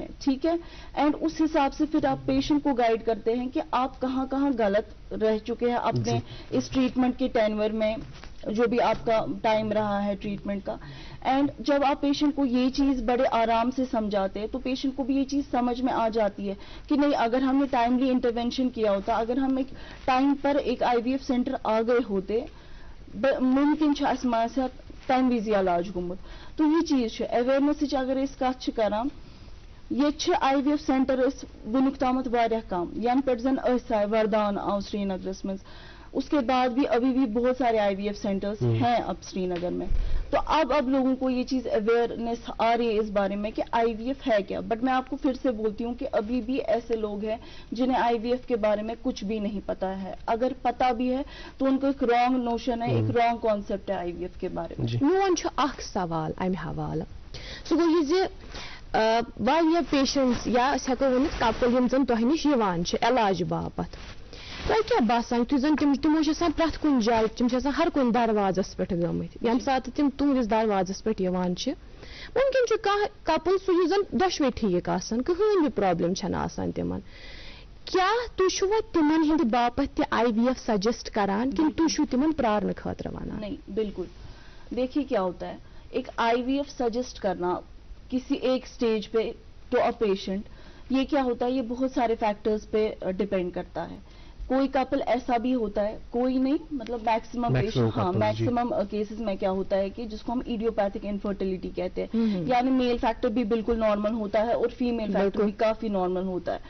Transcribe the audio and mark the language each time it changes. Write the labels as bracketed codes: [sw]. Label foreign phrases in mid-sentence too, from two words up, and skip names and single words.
[ur] ٹھیک ہے, اینڈ اس حساب سے پھر آپ پیشنٹ کو گائیڈ کرتے ہیں کہ آپ کہاں کہاں غلط رہ چکے ہیں اپنے اس ٹریٹمنٹ کے ٹینور میں, جو بھی آپ کا ٹائم رہا ہے ٹریٹمنٹ کا. اینڈ جب آپ پیشنٹ کو یہ چیز بڑے آرام سے سمجھاتے ہیں تو پیشنٹ کو بھی یہ چیز سمجھ میں آ جاتی ہے کہ نہیں, اگر ہم نے [en] timely intervention [ur] کیا ہوتا, اگر ہم ایک ٹائم پر ایک IVF سینٹر آ گئے ہوتے, [ks] ممکن چھُ اسہِ ماسہِ تمہِ وِزِ علاج گوٚمُت. تو یہ چیز چھُ اویرنسٕچ اگر أسۍ کتھ چھِ کران, ییٚتہِ چھِ IVF سینٹر ٲسۍ وُنیُک تامتھ واریاہ کم, ینہٕ پٮ۪ٹھ زن أسۍ آیہِ, وردان آو سری نگرس منٛز, [ur] اس کے بعد بھی ابھی بھی بہت سارے IVF سینٹرز ہیں اب سری نگر میں. تو اب لوگوں کو یہ چیز اویئرنیس آ رہی ہے اس بارے میں کہ IVF ہے کیا. بٹ میں آپ کو پھر سے بولتی ہوں کہ ابھی بھی ایسے لوگ ہیں جنہیں IVF کے بارے میں کچھ بھی نہیں پتا ہے. اگر پتا بھی ہے تو ان کو ایک [en] wrong notion [ur] ہے, ایک [en] wrong concept [ur] ہے IVF کے بارے میں. [ks] میون چھُ اکھ سوال امہِ حوالہٕ سُہ گوٚو یہِ زِ واریاہ پیشنٹس یا أسۍ ہٮ۪کو ؤنِتھ کپل یِم زن تۄہہِ نِش یِوان چھِ علاج باپتھ, تۄہہِ کیٛاہ باسان یُتھُے زن تِمو چھِ آسان پرٛٮ۪تھ کُنہِ جایہِ تِم چھِ آسان ہر کُنہِ دروازس پٮ۪ٹھ گٔمٕتۍ ییٚمہِ ساتہٕ تِم تُہنٛدِس دروازس پٮ۪ٹھ یِوان چھِ ممکن چھُ کانٛہہ کپل سُہ یُس زن دۄشوے ٹھیٖک آسان کٕہٕنۍ تہِ پرابلم چھنہٕ آسان تِمن, کیٛاہ تُہۍ چھُوا تِمن ہٕنٛدِ باپتھ تہِ IVF سجسٹ کران کِنہٕ تُہۍ چھُو تِمن پرارنہٕ خٲطرٕ ونان؟ [ur] نہیں بالکل. دیکھیے کیا ہوتا ہے, ایک IVF سجسٹ کرنا کسی ایک سٹیج پہ [en] to a patient, [ur] یہ کیا ہوتا ہے, یہ بہت سارے فیکٹرز پہ ڈپینڈ کرتا ہے. کوئی کپل ایسا بھی ہوتا ہے, کوئی نہیں, مطلب [en] maximum maximum cases [ur] میں کیا ہوتا ہے کہ جس کو ہم [en] idiopathic infertility [ur] کہتے ہیں, یعنی [en] male factor [ur] بھی بالکل نارمل ہوتا ہے اور [en] female factor [ur] بھی کافی نارمل ہوتا ہے.